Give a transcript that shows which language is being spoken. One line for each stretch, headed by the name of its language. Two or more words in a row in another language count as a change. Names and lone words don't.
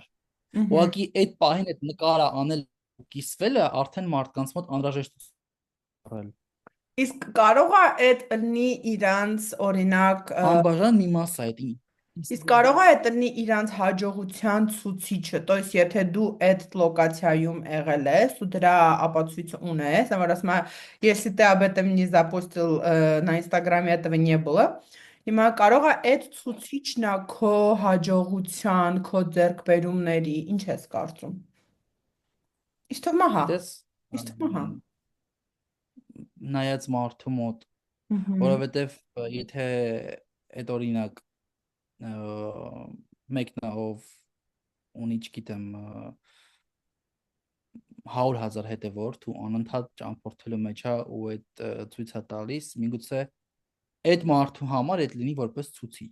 Armenian: Ահա։ Ուղղակի այդ պահին այդ նկարը անել ու կիսվելը արդեն մարդկանց մոտ անհրաժեշտություն է։ Իսկ կարող է այդ լինի իրանց օրինակ Անբաժան մի մաս է այդ իսկ կարող է այդ լինի իրանց հաջողության ցուցիչը,
Russian: то есть
Armenian: եթե դու այդ локацияում եղել ես ու դրա ապացույցը ունես, например, ասում եմ,
Russian: если ты об этом не запостил на Инстаграме, этого не было,
Armenian: հիմա կարող է այդ ցուցիչն է քո հաջողության, քո ձեռքբերումների, ինչ ես կարծում։ Իսկ թվում է հա։ գիտես Իսկ թվում է հա։ նայած մարդու մոտ, Ահա։ որովհետև եթե այդ օրինակ ը, մեկն է, ով ունի, չգիտեմ, 100,000 հետևորդ ու անընդհատ ճամփորդելու մեջ է ու այդ ցույց է տալիս, միգուցե այդ մարդու համար այդ լինի որպես ցուցիչ,